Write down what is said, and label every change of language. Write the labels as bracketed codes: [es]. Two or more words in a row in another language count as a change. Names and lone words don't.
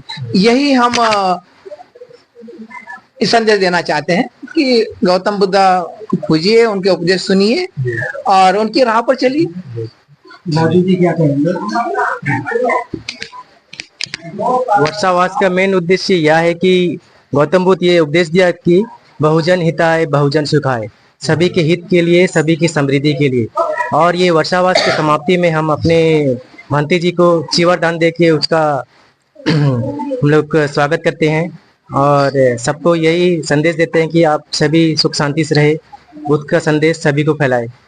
[hi] यही हम संदेश देना चाहते हैं कि गौतम बुद्धा पूजिए, उनके उपदेश सुनिए और उनकी राह पर चलिए। मोदी जी क्या कहेंगे। वर्षावास का मेन उद्देश्य यह है कि गौतम बुद्ध ये उपदेश दिया कि [sa] बहुजन हिताय बहुजन सुखाय, [hi] सभी के हित के लिए सभी की समृद्धि के लिए। और ये वर्षावास की समाप्ति में हम अपने भंते जी को चिवर दान दे के उसका हम लोग स्वागत करते हैं और सबको यही संदेश देते हैं कि आप सभी सुख शांति से रहे, बुद्ध का संदेश सभी को फैलाए।